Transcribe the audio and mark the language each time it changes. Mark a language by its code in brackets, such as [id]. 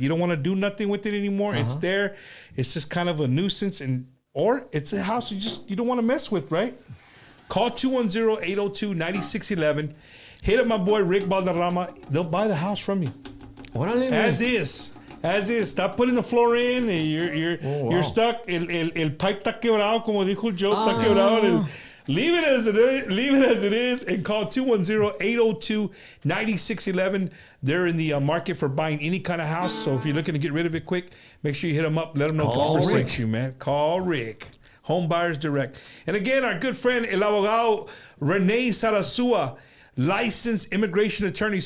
[en] You don't want to do nothing with it anymore. It's there. It's just kind of a nuisance, or it's a house you don't want to mess with, right? Call 210-802-9611. Hit up my boy Rick Balderrama. They'll buy the house from you. [es] Órale, [en] As is. Stop putting the floor in. You're stuck. [es] El pipe está quebrado, como dijo el Joe, está quebrado. [en] Leave it as it is, and call 210-802-9611. They're in the market for buying any kind of house. So if you're looking to get rid of it quick, make sure you hit them up. Let them know Call Bumper Rick. sent you, man. Call Rick. Home Buyers Direct. And again, our good friend, El Abogado Rene Sarasua, licensed immigration attorney.